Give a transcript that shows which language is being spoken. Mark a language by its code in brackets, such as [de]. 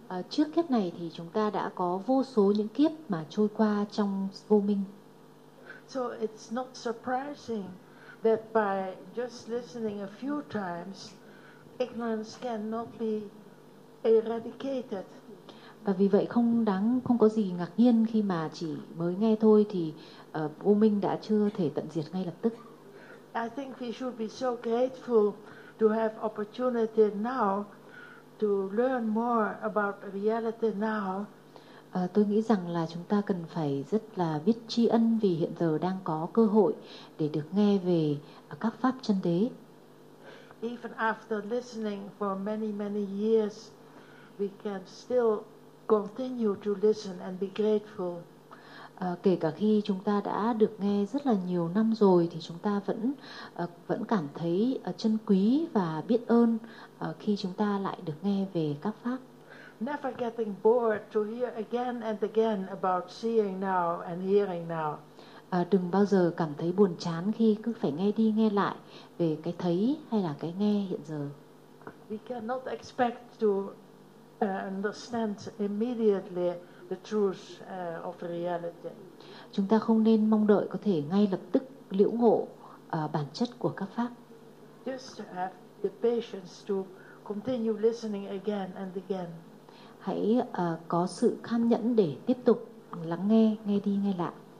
[vi] Trước kiếp này thì chúng ta đã có vô số những kiếp mà trôi qua trong vô minh. [en] So it's not surprising that by just listening a few times, ignorance cannot be eradicated. [vi] Và vì vậy không có gì ngạc nhiên khi mà chỉ mới nghe thôi thì vô minh đã chưa thể tận diệt ngay lập tức. [en] I think we should be so grateful to have opportunity now to learn more about reality now. [vi] Tôi nghĩ rằng là chúng ta cần phải rất là biết tri ân vì hiện giờ đang có cơ hội để được nghe về các pháp chân đế. [en] Even after listening for many many years, we can still continue to listen and be grateful. [vi] Kể cả khi chúng ta đã được nghe rất là nhiều năm rồi thì chúng ta vẫn cảm thấy trân quý và biết ơn khi chúng ta lại được nghe về các pháp. [en] Never getting bored to hear again and again about seeing now and hearing now. [vi] Đừng bao giờ cảm thấy buồn chán khi cứ phải nghe đi nghe lại về cái thấy hay là cái nghe hiện giờ. [en] We cannot expect to understand immediately the truth of reality. [vi] Chúng ta không nên mong đợi có thể ngay lập tức liễu ngộ bản chất của các pháp. [en] Just have the patience to continue listening again and again. [vi] Hãy có sự kham nhẫn để tiếp tục lắng nghe, nghe đi nghe lại.